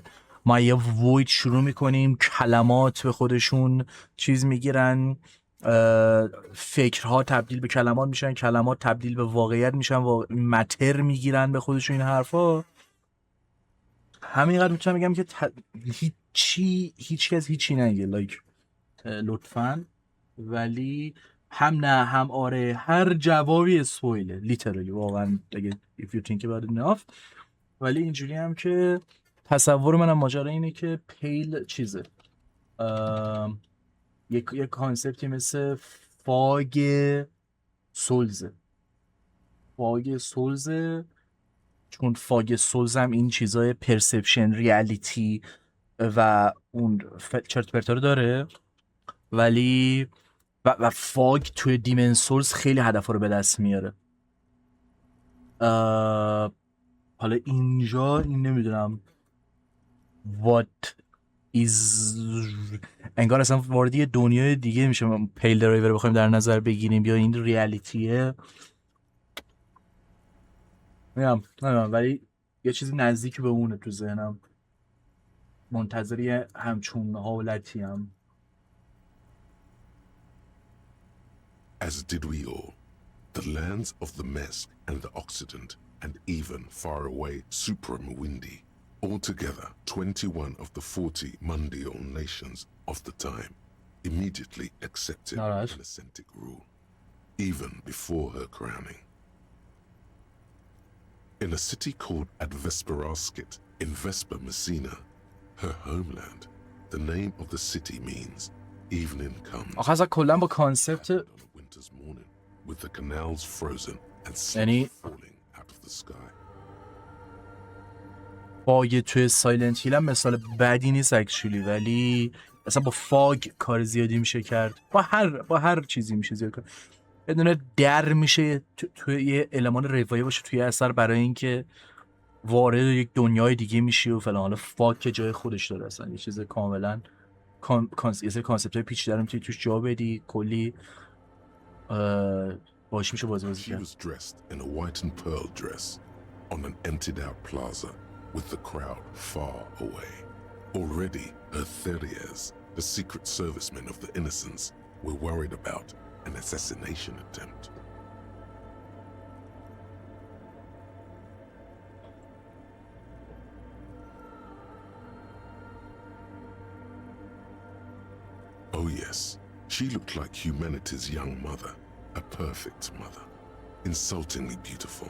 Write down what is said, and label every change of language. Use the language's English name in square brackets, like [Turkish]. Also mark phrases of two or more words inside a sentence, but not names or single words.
[Persian] ما یه وید شروع میکنیم، کلمات به خودشون چیز میگیرن، فکرها تبدیل به کلمات میشن، کلمات تبدیل به واقعیت میشن، متر میگیرن به خودشون این حرفا. همینقدر میتونم بگم که هیچ کس هیچی نگه لایک لطفاً، ولی هم نه هم آره، هر جوابی اسپویله لیترالی واقعا اگه [English] if you think about it enough. [Persian] ولی اینجوری هم که تصور منم ماجرا اینه که پیل چیزه، یک کانسپتی مثل فاگ سولزه، چون فاگ سولز هم این چیزای [English] perception, reality [Persian] و اون چرت پرتا رو داره، ولی و فاگ توی دیمن سولز خیلی هدفا رو به دست میاره. حالا اینجا این نمیدونم [English] what is، [Persian] انگار اصلا وارد یه دنیای دیگه میشه پیل درایور بخوایم در نظر بگیریم یا این ریالیتیه، نمیدونم ولی یه چیزی نزدیک به اونه تو ذهنم، منتظری همچون حالتی هم. [English] As did we all. The lands of the Mesk and the Occident, and even far away Supramawindi, altogether 21 of the 40 Mundial nations of the time, immediately accepted Anacentic rule, even before her crowning. In a city called Advesperaskit in Vesper Messina, her homeland, the name of the city means evening comes. [Persian] آخه اصلا کلا با کانسپت [English] Winter's morning, with the canals frozen and sleet falling out of the sky. [Persian] فاگ توی سایلنت هیل هم مثال بدی نیست اکچولی، ولی اصلا با فاگ کار زیادی میشه کرد، با هر چیزی میشه زیاد کرد. یه دونه در میشه توی یه المان روایی باشه توی اثر برای اینکه وارد یک دنیای دیگه میشی و فلان. حالا فاگ که جای خودش داره، اصلا یه چیز کاملا یه سری کانسپت‌های پیچیده رو میتونی توش جا بدی، کلی باش میشه بازی [English] She [Persian] کرد. [English] was dressed in a white and pearl dress on an emptied out plaza with the crowd far away. Already her Theriers, the secret servicemen of the Innocents, were worried about an assassination attempt. Oh yes, she looked like humanity's young mother, a perfect mother, insultingly beautiful.